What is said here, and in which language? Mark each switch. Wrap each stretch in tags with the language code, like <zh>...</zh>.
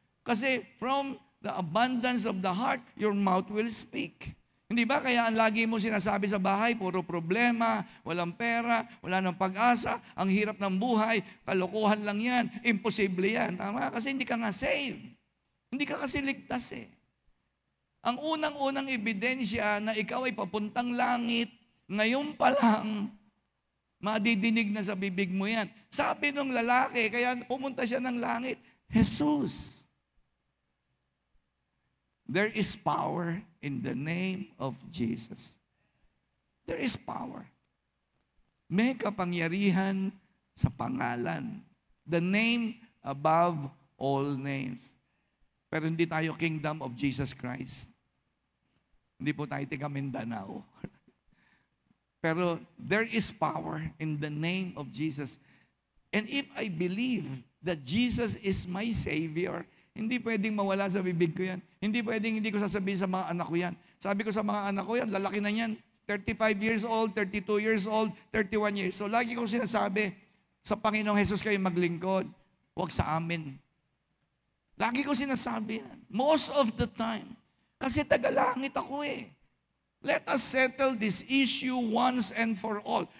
<en>Kasi from the abundance of the heart, your mouth will speak.</en> <tl>Hindi ba? Kaya ang lagi mo sinasabi sa bahay, puro problema, walang pera, wala ng pag-asa, ang hirap ng buhay, kalokohan lang yan, imposible yan. Tama? Kasi hindi ka nga saved. Hindi ka kasi ligtas eh. Ang unang-unang ebidensya na ikaw ay papuntang langit, ngayon pa lang, madidinig na sa bibig mo yan. Sabi ng lalaki, kaya pumunta siya ng langit, Jesus.</tl> <en>There is power in the name of Jesus. There is power.</en> <tl>May kapangyarihan sa pangalan.</tl> <en>The name above all names.</en> <tl>Pero hindi tayo</tl> <en>kingdom of Jesus Christ.</en> <tl>Hindi po tayo tiga Mindanao.</tl> <en>Pero there is power in the name of Jesus. And if I believe that Jesus is my Savior,</en> <tl>hindi pwedeng mawala sa bibig ko yan. Hindi pwedeng hindi ko sasabihin sa mga anak ko yan. Sabi ko sa mga anak ko yan, lalaki na yan.</tl> <en>35 years old, 32 years old, 31 years.</en> <tl>So lagi kong sinasabi, sa Panginoong Jesus kayo maglingkod. Huwag sa amin. Lagi kong sinasabi yan.</tl> <en>Most of the time.</en> <tl>Kasi tagalangit ako eh.</tl> <en>Let us settle this issue once and for all.</en>